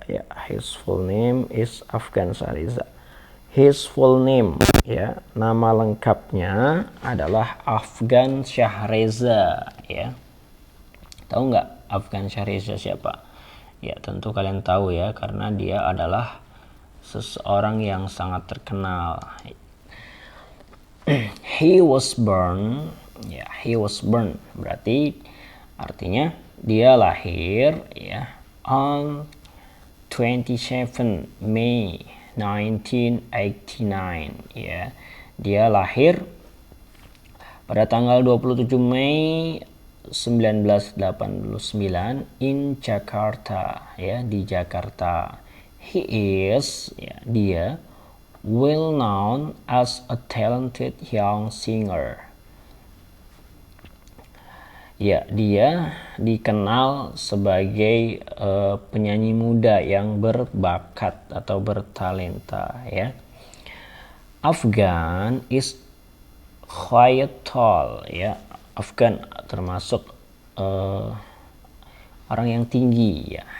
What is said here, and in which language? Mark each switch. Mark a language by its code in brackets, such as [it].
[en] Ya, his full name is Afgan Shahreza. His full name [id] ya, nama lengkapnya adalah Afgan Shahreza ya. Tahu nggak Afgan Shahreza siapa? Ya, tentu kalian tahu ya, karena dia adalah seseorang yang sangat terkenal. [en] He was born ya, he was born [id] berarti artinya dia lahir ya [en] on 27 May 1989 ya. [id] Dia lahir pada tanggal 27 Mei 1989 [en] in Jakarta [id] ya, di Jakarta. [en] He is ya, dia well known as a talented young singer. [id] Ya, dia dikenal sebagai penyanyi muda yang berbakat atau bertalenta ya. [en] Afgan is quite tall ya. [id] Afgan termasuk orang yang tinggi ya.